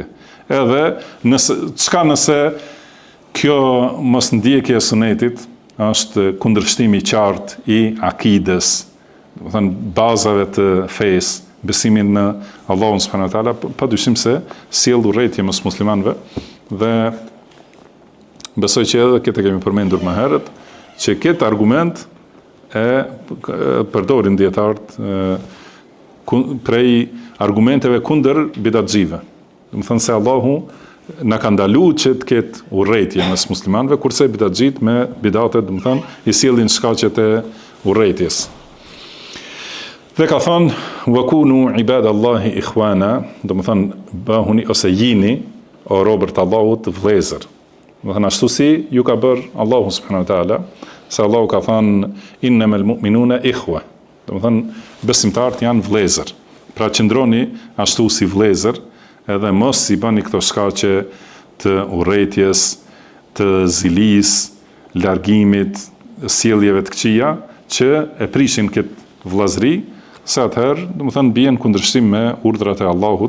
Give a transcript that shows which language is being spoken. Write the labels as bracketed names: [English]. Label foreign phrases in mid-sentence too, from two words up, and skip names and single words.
[Albanian] Edhe nëse kjo mos ndjekje e sunetit është kundërshtimi i qartë i akides, do të thënë bazave të fesë, besimin në Allahun [Arabic] سبحانه وتعالى, [Albanian] padyshim se sjell urrëtie mes muslimanëve dhe besoj që edhe këtë kemi përmendur më herët, që këtë argument e përdorin dietarët prej argumenteve kundër bidatxhive. Do të thënë se Allahu na ka ndaluar që të ketë urrëtie mes muslimanëve, kurse bidatxhit me bidatet, do të thënë, i sjellin shkaqet e urrëties. Dhe ka thënë [Arabic] وكونوا عباد الله إخوانا, [Albanian] do të thënë bëhuni ose jini o robërt të Allahut vëllezër. Do të thënë ashtu si ju ka bërë Allahu [Arabic] سبحانه وتعالى, [Albanian] se Allahu ka thënë [Arabic] إنما المؤمنون إخوة. [Albanian] Do të thënë besimtarët janë vëllezër. Pra qëndroni ashtu si vëllezër, edhe mos i bani këto shkaqe të urrëties, të zilis, largimit, sjelljeve të këqija që e prishin këtë vëllazëri, se atëherë, do të thënë, bien kundërshtim me urdhrat e Allahut.